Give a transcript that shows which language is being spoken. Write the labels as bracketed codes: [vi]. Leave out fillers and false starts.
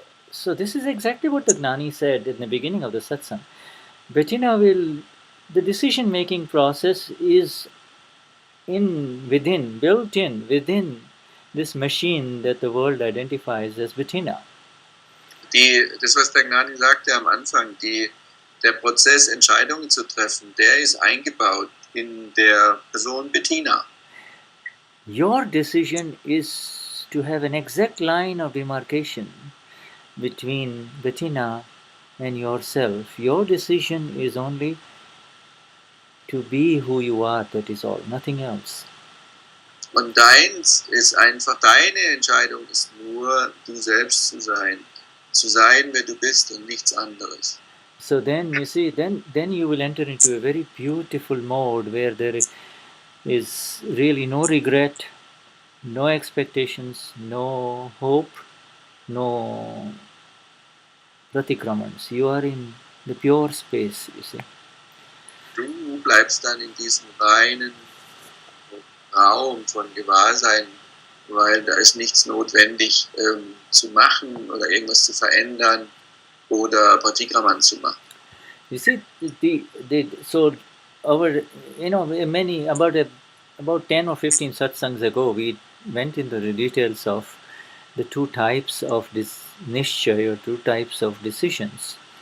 [en] So this is exactly what the Gnani said in the beginning of the Satsang. Bettina the decision-making process is built in within this machine that the world identifies as Bettina. [de] Das, was der Gnani sagte am Anfang, der Prozess, Entscheidungen zu treffen, der ist eingebaut in der Person Bettina. [en] Your decision is to have an exact line of demarcation between Bettina and yourself. Your decision is only to be who you are, that is all, nothing else. [de] Und deins ist einfach, deine Entscheidung ist nur, du selbst zu sein, wer du bist und nichts anderes. [en] So then you see, then you will enter into a very beautiful mode where there is really no regret, no expectations, no hope, no pratikramans. You are in the pure space, you see. [de] Du bleibst dann in diesem reinen Raum von Gewahrsein, weil da ist nichts notwendig zu machen oder irgendwas zu verändern oder Pratikraman zu machen. [en] You see, so our, many, about 10 or 15 satsangs ago, we went into the details of the two types of this nishchay, or two types of decisions.